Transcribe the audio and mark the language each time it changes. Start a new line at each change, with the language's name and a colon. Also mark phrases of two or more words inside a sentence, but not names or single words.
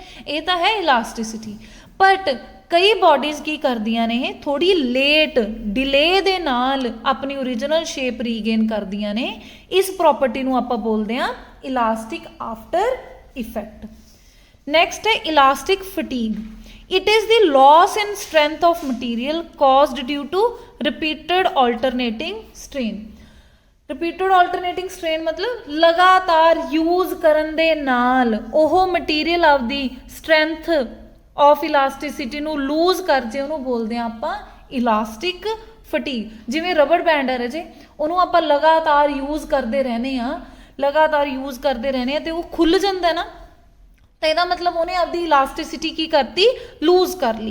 Punjabi: ਇਹ ਤਾਂ ਹੈ ਇਲਾਸਟਿਸਿਟੀ। ਬਟ ਕਈ ਬੋਡੀਜ਼ ਕੀ ਕਰਦੀਆਂ ਨੇ, ਥੋੜੀ ਲੇਟ ਡਿਲੇ ਦੇ ਨਾਲ ਆਪਣੀ
English: original shape regain
Punjabi: ਕਰਦੀਆਂ ਨੇ। ਇਸ ਪ੍ਰੋਪਰਟੀ ਨੂੰ ਆਪਾਂ ਬੋਲਦੇ ਆ
English: elastic after effect.
Punjabi: ਨੈਕਸਟ ਹੈ
English: elastic fatigue. It is the loss in strength of material caused due to repeated alternating strain. Repeated alternating strain
Punjabi: ਮਤਲਬ ਲਗਾਤਾਰ ਯੂਜ਼ ਕਰਨ ਦੇ ਨਾਲ ਓਹੋ ਮਟੀਰੀਅਲ ਆਪਦੀ
English: strength of elasticity
Punjabi: ਨੂੰ lose ਕਰ ਜੇ, ਉਹਨੂੰ ਬੋਲਦੇ ਆ ਆਪਾਂ
English: elastic fatigue.
Punjabi: ਜਿਵੇਂ
English: rubber band
Punjabi: ਹੈ ਰਾਜੇ, ਉਹਨੂੰ ਆਪਾਂ ਲਗਾਤਾਰ ਯੂਜ਼ ਕਰਦੇ ਰਹਿੰਦੇ ਆ, ਲਗਾਤਾਰ ਯੂਜ਼ ਕਰਦੇ ਰਹਿੰਦੇ ਆ ਤੇ ਉਹ ਖੁੱਲ ਜਾਂਦਾ ਨਾ, ਤਾਂ ਇਹਦਾ ਮਤਲਬ ਉਹਨੇ ਆਪਦੀ ਇਲਾਸਟਿਸਿਟੀ ਕੀ ਕਰਤੀ, ਲੂਜ਼ ਕਰ ਲਈ।